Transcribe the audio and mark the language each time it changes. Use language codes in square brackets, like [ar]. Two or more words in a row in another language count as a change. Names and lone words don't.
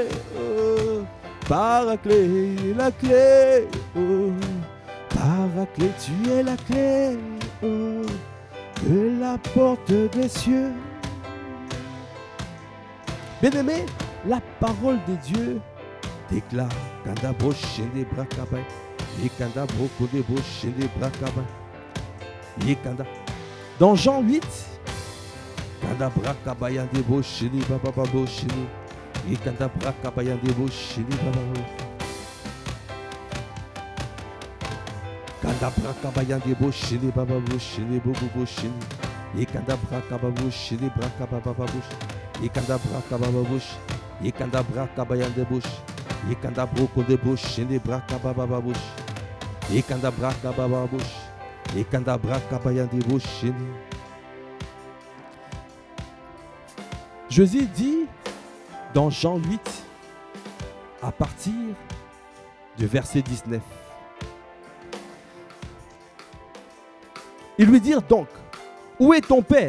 [fr] Oh, Paraclet, la clé. Oh, Paraclet, tu es la clé. Oh, de la porte des cieux. Bien-aimé, la parole de Dieu déclare Kandabro Shende Brakaba, Yekandabro Kodebo Shende Brakaba, Yekanda. Dans Jean 8, Kandabrakaba Yandebo Shende Bababo Shende, Yekandabrakaba Yandebo Shende Bababo. Kandabrakaba Yandebo Shende Bababo Shende Bobo Shende, Yekandabrakaba Shende Brakaba Bababo. Yekandabrakaba Babush, Yekandabrakaba Yandebush, Yekandabro de Bush, Shende Brakaba Babush, Yekandabrakaba Babush, Yekandabrakaba Yandebush, Shende. Jésus dit dans Jean 8, à partir du verset 19, ils lui dirent donc, où est ton Père?